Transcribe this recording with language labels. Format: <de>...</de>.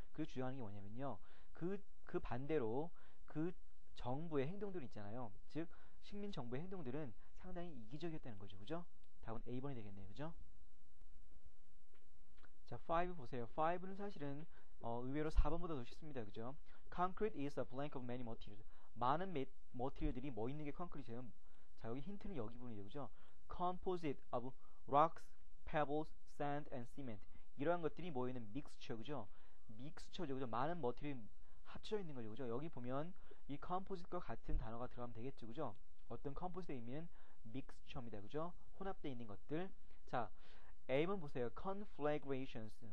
<ko>그 주장하는 게 뭐냐면요. 그 반대로 그 정부의 행동들 있잖아요. 즉, 식민 정부의 행동들은 상당히 이기적이었다는 거죠, 그죠? 답은 A번이 되겠네요, 그죠? 자, 5 보세요. 5는 사실은 의외로 4번보다 더 쉽습니다, 그죠?</ko> <en>Concrete is a blank of many materials.</en> <ko>많은 머티리얼들이 뭐 있는 게 콘크리트예요. 자, 여기 힌트는 여기 부분이에요, 그죠?</ko> <en>Composite of rocks, pebbles, sand, and cement.</en> <ko>이러한 것들이 모여있는 믹스처, 그죠? 믹스처죠, 그죠? 많은 머티리얼이 합쳐져 있는 거죠, 그죠? 여기 보면 이 composite과 같은 단어가 들어가면 되겠죠, 그죠? 어떤 composite의 의미는 믹스처입니다, 그죠? 혼합되어 있는 것들. 자, A번 보세요. conflagrations.</ko>